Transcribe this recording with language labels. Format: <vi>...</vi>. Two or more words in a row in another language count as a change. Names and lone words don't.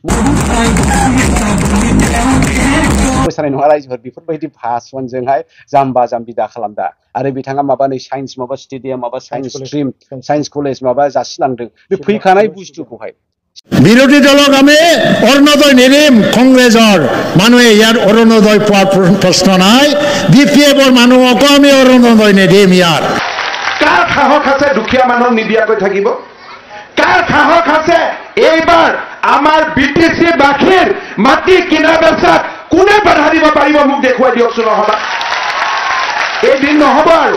<brx>मोसानाय नङा रायजोफोर बेफोरबायदि भाषणजोंहाय जाम्बा जाम्बि दा खालामदा आरो बिथाङा माबा नै साइन्स माबा स्टेडियाम माबा साइन्स स्ट्रीम साइन्स कलेज माबा जासिलांदों बे फैखानाय बुस्थुखौहाय</brx> <as>বিরোধী দলক আমি অরুণোদয় নিদিম কংগ্রেছৰ মানুহে ইয়াৰ অরুণোদয় পোৱাৰ প্ৰশ্ন নাই বিপিএফৰ মানুহকো আমি অরুণোদয় নিদিম ইয়াৰ কাৰ সাহস আছে দুখীয়া মানুহ নিদিয়াকৈ থাকিব কাৰ সাহস আছে এইবাৰ আমাৰ বিটিসি বাখীৰ মাটি কিনা বেচাত কোনে বাধা দিব পাৰিব মোক দেখুৱাই দিয়কচোন নহবা এদিন নহব আৰু</as>